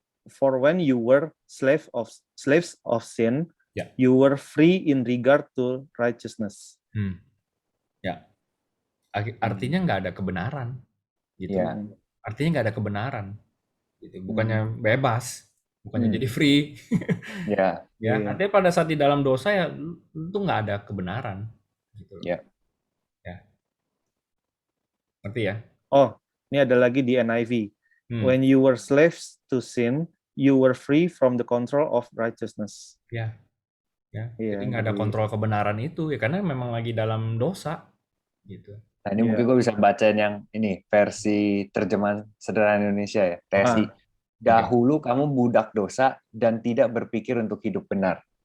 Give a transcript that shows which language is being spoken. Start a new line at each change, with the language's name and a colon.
English: For when you were slaves of sin, you were free in regard to righteousness.
Indonesian: Ya. Artinya nggak ada kebenaran, gitu. Ya. Artinya nggak ada kebenaran, gitu. Bukannya bebas, bukannya jadi free. Ya. Artinya pada saat di dalam dosa ya itu nggak ada kebenaran, gitu. Ya. Ngerti ya? Oh, ini ada lagi di NIV.
English: When you were slaves to sin, you were free from the control of righteousness.
Indonesian: Ya. Jadi nggak ada kontrol kebenaran itu ya, karena memang lagi dalam dosa, gitu. Nah, ini mungkin gue bisa bacain yang ini versi terjemahan sederhana Indonesia ya, TSI. Dahulu kamu budak dosa dan tidak berpikir untuk hidup benar.